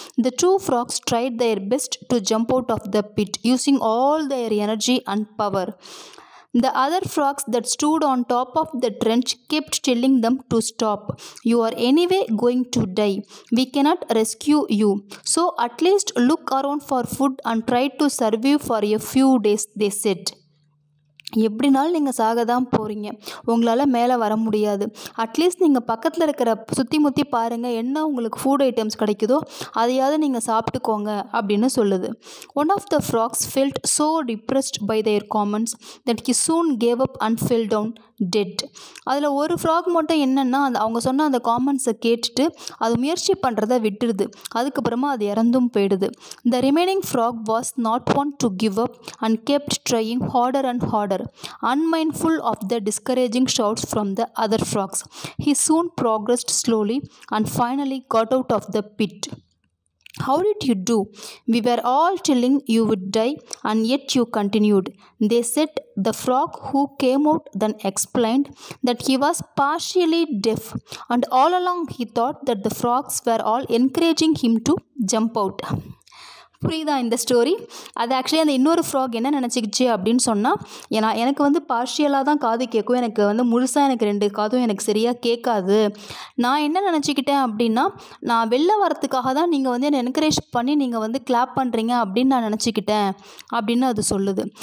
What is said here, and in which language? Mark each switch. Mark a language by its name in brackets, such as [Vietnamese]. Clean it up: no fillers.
[English] The 2 frogs tried their best to jump out of the pit, using all their energy and power. The other frogs that stood on top of the trench kept telling them to stop. You are anyway going to die. We cannot rescue you. So at least look around for food and try to survive for a few days, they said. [Tamil] எப்படினாலும் நீங்கள் சாக தான் போகிறீங்க, உங்களால் மேலே வர முடியாது. At least நீங்கள் பக்கத்தில் இருக்கிற சுற்றி முற்றி பாருங்கள், என்ன உங்களுக்கு ஃபுட் ஐட்டம்ஸ் கிடைக்குதோ அதையாவது நீங்கள் சாப்பிட்டுக்கோங்க அப்படின்னு சொல்லுது. [English] One of the frogs felt so depressed by their comments that he soon gave up and fell down dead. [Tamil] அதில் ஒரு ஃப்ராக் மட்டும் என்னென்னா அவங்க சொன்ன அந்த காமெண்ட்ஸை கேட்டுட்டு அது முயற்சி பண்ணுறதை விட்டுடுது. அதுக்கப்புறமா அது இறந்தும் போயிடுது. [English] The remaining frog was not one to give up and kept trying harder and harder. Unmindful of the discouraging shouts from the other frogs, he soon progressed slowly and finally got out of the pit. How did you do? We were all telling you would die, and yet you continued. They said. The frog who came out then explained that he was partially deaf, and all along he thought that the frogs were all encouraging him to jump out. [Tamil] புரியுதா இந்த story? அது actually அந்த இன்னொரு frock என்ன நினச்சிக்கிச்சு அப்படின்னு சொன்னால், ஏன்னா எனக்கு வந்து பார்ஷியலாக தான் காது கேட்கும், எனக்கு வந்து முழுசாக எனக்கு 2 காதும் எனக்கு சரியாக கேட்காது. நான் என்ன நினச்சிக்கிட்டேன் அப்படின்னா, நான் வெளில வரத்துக்காக தான் நீங்கள் வந்து என்னை என்கரேஜ் பண்ணி நீங்கள் வந்து கிளாப் பண்ணுறீங்க அப்படின்னு நான் நினச்சிக்கிட்டேன் அப்படின்னு அது சொல்லுது.